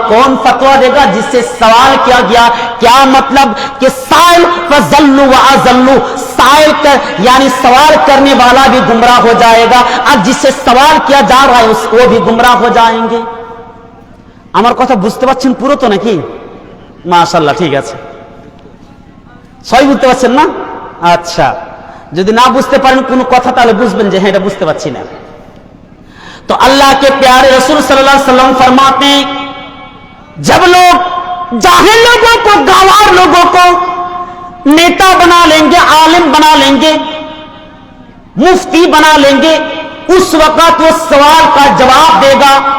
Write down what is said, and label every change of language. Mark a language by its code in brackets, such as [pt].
[ur] کون فتوا دے گا؟ جس سے سوال کیا گیا. کیا مطلب کہ سائل فَضَلُّوا وَأَضَلُّوا، سائل یعنی سوال کرنے والا بھی گمراہ ہو جائے گا اور جس سے سوال کیا جا رہا ہے وہ بھی گمراہ ہو جائیں گے. [bn] আমার কথা বুঝতে পারছেন পুরো তো নাকি? মাশাআল্লাহ, ঠিক আছে, সবাই বুঝতে পারছেন না? আচ্ছা, যদি না বুঝতে পারেন কোনো কথা তাহলে বুঝবেন যে হ্যাঁ এটা বুঝতে পারছি না. [ur] تو اللہ کے پیارے رسول صلی اللہ علیہ وسلم فرماتے ہیں جب لوگ جاہل لوگوں کو، گاوار لوگوں کو نیتا بنا لیں گے، عالم بنا لیں گے، مفتی بنا لیں گے، اس وقت وہ سوال کا جواب دے گا.